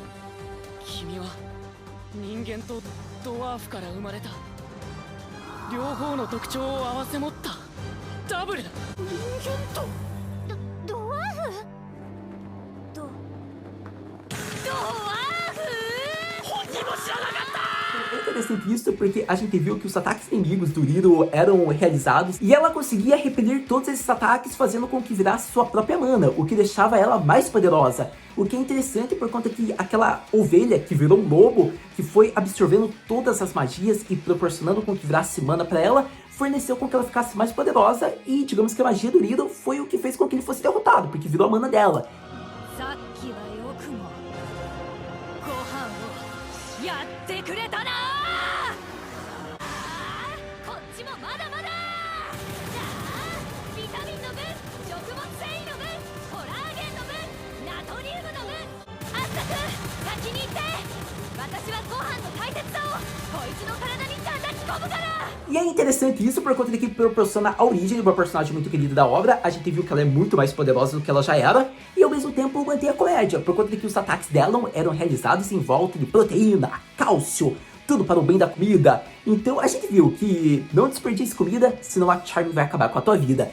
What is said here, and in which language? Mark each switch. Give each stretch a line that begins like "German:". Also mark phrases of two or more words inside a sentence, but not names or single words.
Japanese: 君は人間とドワーフから生まれた両方の特徴を併せ持ったダブルだ。人間とドワーフ？ドワーフ？本人も知らなかった。
Portuguese: É interessante isso porque a gente viu que os ataques inimigos do Riro eram realizados e ela conseguia repelir todos esses ataques fazendo com que virasse sua própria mana, o que deixava ela mais poderosa. O que é interessante por conta que aquela ovelha que virou um lobo, que foi absorvendo todas as magias e proporcionando com que virasse mana pra ela, forneceu com que ela ficasse mais poderosa e digamos que a magia do Riro foi o que fez com que ele fosse derrotado, porque virou a mana dela.
Japanese: やってくれたな。こっちもまだまだ。じゃあビタミンの分、食物繊維の分、コラーゲンの分、ナトリウムの分。あったく先に行って。私はご飯の大切さをこいつの体に叩き込むから。
Portuguese: E é interessante isso por conta de que proporciona a origem de uma personagem muito querida da obra. A gente viu que ela é muito mais poderosa do que ela já era e ao mesmo tempo mantém a comédia, por conta de que os ataques dela eram realizados em volta de proteína, cálcio, tudo para o bem da comida. Então a gente viu que não desperdice comida, senão a Charmy vai acabar com a tua vida.